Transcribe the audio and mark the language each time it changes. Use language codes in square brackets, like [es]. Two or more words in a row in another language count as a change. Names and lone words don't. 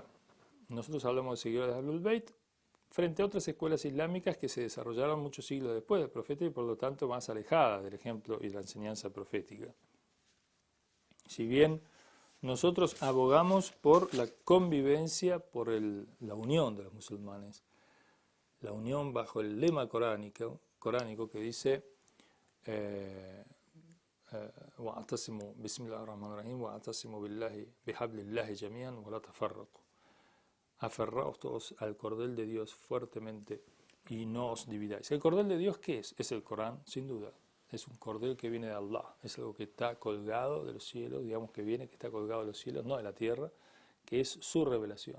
[es] Nosotros hablamos de seguidores de Ahlul Bayt frente a otras escuelas islámicas que se desarrollaron muchos siglos después del profeta y por lo tanto más alejadas del ejemplo y la enseñanza profética. Si bien nosotros abogamos por la convivencia, por la unión de los musulmanes, la unión bajo el lema coránico que dice [ar] وَاعْتَصِمُوا بِسْمِ اللَّهِ الرَّحْمَنِ الرَّحِيمِ وَاعْتَصِمُوا بِحَبْلِ اللَّهِ جَمِيعًا وَلَا تَفَرَّقُوا. [es] Aferraos todos al cordel de Dios fuertemente y no os dividáis. ¿El cordel de Dios qué es? Es el Corán, sin duda. Es un cordel que viene de Allah. Es algo que está colgado de los cielos, digamos que está colgado de los cielos, no de la tierra, que es su revelación.